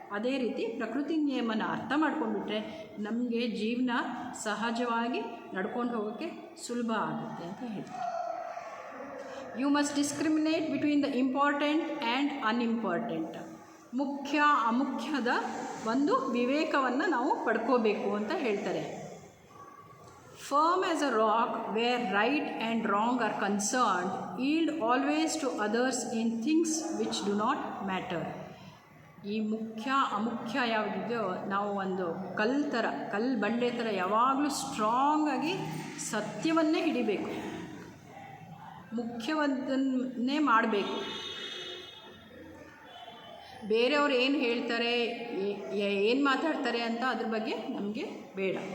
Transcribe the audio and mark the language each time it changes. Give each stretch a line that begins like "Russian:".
Kannada: ಅದೇ ರೀತಿ ಪ್ರಕೃತಿ ನಿಯಮನ ಅರ್ಥ ಮಾಡ್ಕೊಂಡ್ಬಿಟ್ರೆ ನಮಗೆ ಜೀವನ ಸಹಜವಾಗಿ ನಡ್ಕೊಂಡು ಹೋಗೋಕ್ಕೆ ಸುಲಭ ಆಗುತ್ತೆ ಅಂತ ಹೇಳ್ತಾರೆ.
English: You must discriminate between the important and unimportant.
Kannada: ಮುಖ್ಯ ಅಮುಖ್ಯದ ಒಂದು ವಿವೇಕವನ್ನು ನಾವು ಪಡ್ಕೋಬೇಕು ಅಂತ ಹೇಳ್ತಾರೆ.
English: Firm as a rock where right and wrong are concerned, yield always to others in things which do not matter.
Kannada: ಈ ಮುಖ್ಯ ಅಮುಖ್ಯ ಯಾವುದಿದೆಯೋ ನಾವು ಒಂದು ಕಲ್ಲು ಬಂಡೆ ಥರ ಯಾವಾಗಲೂ ಸ್ಟ್ರಾಂಗಾಗಿ ಸತ್ಯವನ್ನೇ ಹಿಡಿಬೇಕು, ಮುಖ್ಯವನ್ನೇ ಮಾಡಬೇಕು. ಬೇರೆಯವ್ರು ಏನು ಹೇಳ್ತಾರೆ, ಏನು ಮಾತಾಡ್ತಾರೆ ಅಂತ ಅದ್ರ ಬಗ್ಗೆ ನಮಗೆ ಬೇಡ.